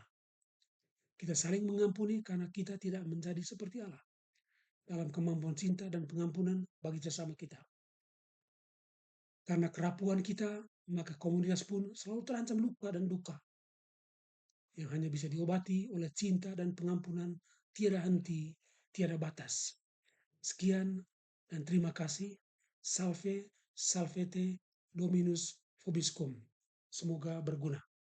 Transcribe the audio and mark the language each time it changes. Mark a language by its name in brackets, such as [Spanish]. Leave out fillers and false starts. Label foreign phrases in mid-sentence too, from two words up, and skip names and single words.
[Indonesian] Kita saling mengampuni karena kita tidak menjadi seperti Allah dalam kemampuan cinta dan pengampunan bagi sesama kita. Karena kerapuan kita, maka komunitas pun selalu terancam luka dan duka yang hanya bisa diobati oleh cinta dan pengampunan tiada henti, tiada batas. Sekian dan terima kasih. [Latin] Salve, salvete, Dominus vobiscum. [Indonesian] Semoga berguna.